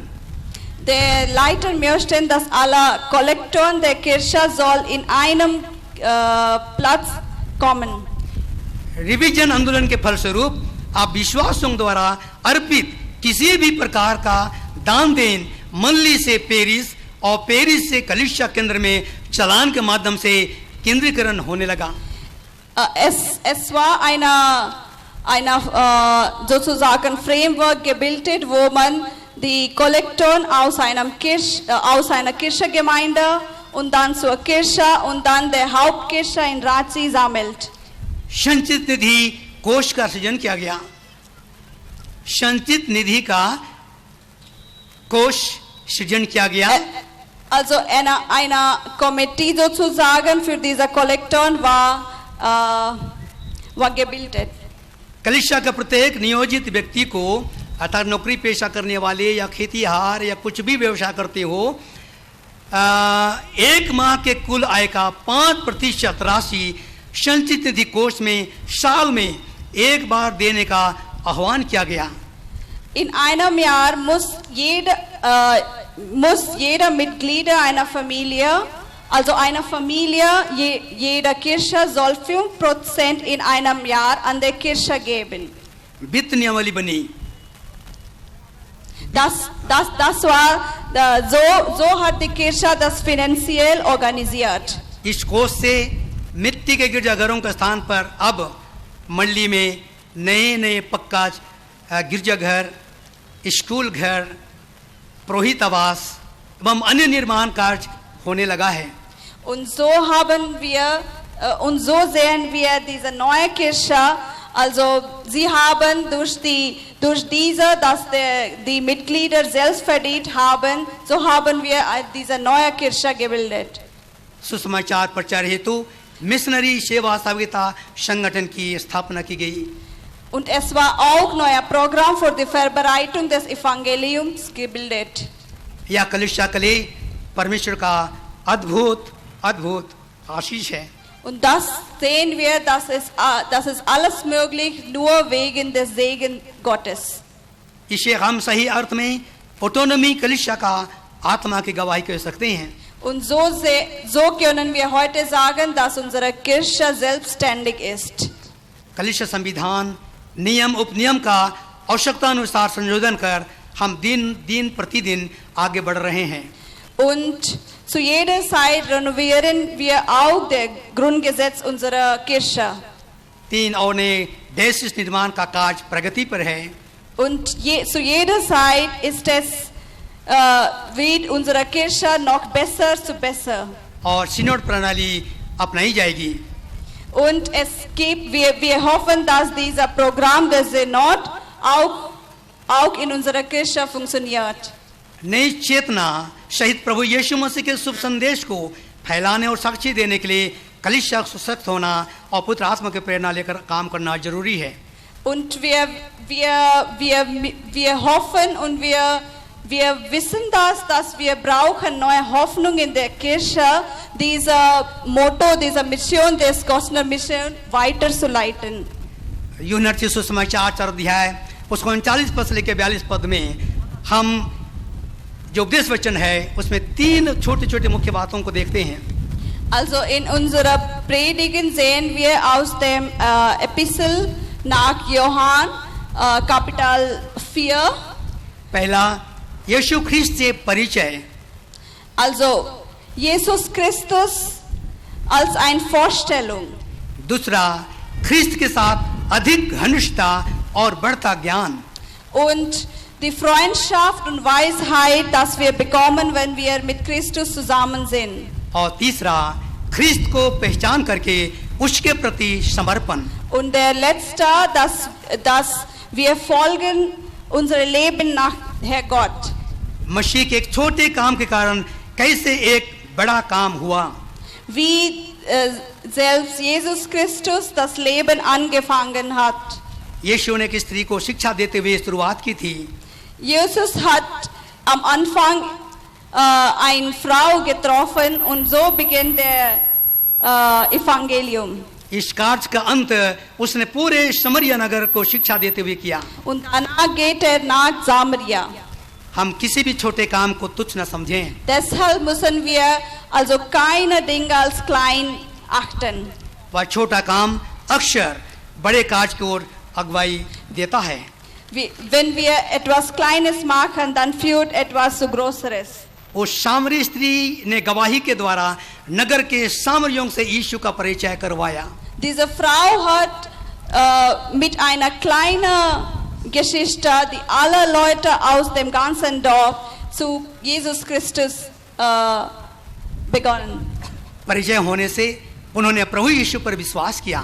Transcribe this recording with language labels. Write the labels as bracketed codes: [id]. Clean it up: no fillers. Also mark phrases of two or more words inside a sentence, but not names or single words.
[de] Der Leiter möchte, dass alle Kollektoren der Kirche soll in einem Platz kommen. [hi] रिवीजन आंदोलन के फलस्वरूप आप विश्वासों द्वारा अर्पित किसी भी प्रकार का दान देन मंडली से पेरिस और पेरिस से कलिसिया केंद्र में चलान के माध्यम से केंद्रीकरण होने लगा। [de] Es war eine sozusagen Framework gebildet, wo man die Kollektoren aus einer Kirchengemeinde und dann zur Kirche und dann der Hauptkirche in Razi sammelt. [hi] संचित निधि कोष का सृजन किया गया। संचित निधि का कोष सृजन किया गया। [de] Also eine Komitee sozusagen für diese Kollektoren war gebildet. [hi] कलिसिया का प्रत्येक नियोजित व्यक्ति को अर्थात नौकरी पेशा करने वाले या खेतीहार या कुछ भी व्यवसाय करते हो, एक माह के कुल आय का 5% राशि संचित निधि कोष में साल में एक बार देने का आह्वान किया गया। [de] In einem Jahr muss jeder Mitglied einer Familie, also eine Familie, jeder Kirche soll 5% in einem Jahr an der Kirche geben. [hi] वित्त नियमावली बनी। [de] Das war so hat die Kirche das finanziell organisiert. [hi] इस कोष से मिट्टी के गिरजाघरों के स्थान पर अब मंडली में नए पक्का गिरजाघर, स्कूल घर, पुरोहित आवास एवं अन्य निर्माण कार्य होने लगा है। [de] Und so sehen wir diese neue Kirche. Also sie haben durch diese, dass die Mitglieder selbst verdient haben, so haben wir diese neue Kirche gebildet. [hi] सुसमाचार प्रचार हेतु मिशनरी सेवा सहभागिता संगठन की स्थापना की गई। [de] Und es war auch neues Programm für die Verbreitung des Evangeliums gebildet. [hi] यह कलिसिया के लिए परमेश्वर का अद्भुत आशीष है। [de] Und das sehen wir, das ist alles möglich nur wegen des Segen Gottes. [hi] इसे हम सही अर्थ में ऑटोनॉमी कलिसिया का आत्मा की गवाही कह सकते हैं। [de] Und so können wir heute sagen, dass unsere Kirche selbstständig ist. [hi] कलिसिया संविधान नियम उपनियम का आवश्यकता अनुसार संशोधन कर हम दिन प्रतिदिन आगे बढ़ रहे हैं। [de] Und zu jeder Zeit renovieren wir auch das Grundgesetz unserer Kirche. [hi] 3 और नए देश निर्माण का कार्य प्रगति पर है। [de] Und zu jeder Zeit ist es wird unsere Kirche noch besser zu besser. [hi] और सिनोड प्रणाली अपनाई जाएगी। [de] Und wir hoffen, dass dieser Programm des Synod auch in unserer Kirche funktioniert. [hi] नई चेतना सहित प्रभु यीशु मसीह के शुभ संदेश को फैलाने और साक्षी देने के लिए कलिसिया सशक्त होना और पुत्र आत्मा की प्रेरणा लेकर काम करना जरूरी है। [de] Und wir hoffen und Wir wissen das, dass wir brauchen neue Hoffnung in der Kirche, diese Motto, diese Mission des Gostner Mission weiterzuleiten. [hi] यूहन्ना रचित सुसमाचार 4 अध्याय उसको 39 पद से लेकर 42 पद में हम जो उपदेश वचन है उसमें 3 छोटे छोटे मुख्य बातों को देखते हैं। [de] Also in unserer Predigen sehen wir aus dem Epistel nach Johann, Kapitel 4. [hi] पहला यीशु ख्रिस्त से परिचय, [de] Also Jesus Christus als eine Vorstellung. [hi] दूसरा ख्रिस्त के साथ अधिक घनिष्ठता और बढ़ता ज्ञान, [de] Und die Freundschaft und Weisheit, das wir bekommen, wenn wir mit Christus zusammen sind. [hi] और तीसरा ख्रिस्त को पहचान करके उसके प्रति समर्पण। [de] Und der letzte, dass wir folgen unser Leben nach Herr Gott. [hi] मसीह के एक छोटे काम के कारण कैसे एक बड़ा काम हुआ। [de] Wie selbst Jesus Christus das Leben angefangen hat. [hi] यीशु ने एक स्त्री को शिक्षा देते हुए शुरुआत की थी। [de] Jesus hat am Anfang eine Frau getroffen und so beginnt der Evangelium. [hi] इस कार्य का अंत उसने पूरे समरिया नगर को शिक्षा देते हुए किया। [de] Und danach geht nach Samaria. [hi] हम किसी भी छोटे काम को तुच्छ न समझें। [de] Deshalb müssen wir also keine Dinge als klein achten. [hi] वह छोटा काम अक्सर बड़े कार्य की ओर अगुवाई देता है। [de] Wenn wir etwas Kleines machen, dann führt etwas zu Größeres. [hi] उस सामरी स्त्री ने गवाही के द्वारा नगर के सामरियों से यीशु का परिचय करवाया। [de] Diese Frau hat mit einer kleinen Geschichte die alle Leute aus dem ganzen Dorf zu Jesus Christus begonnen. [hi] परिचय होने से उन्होंने प्रभु यीशु पर विश्वास किया।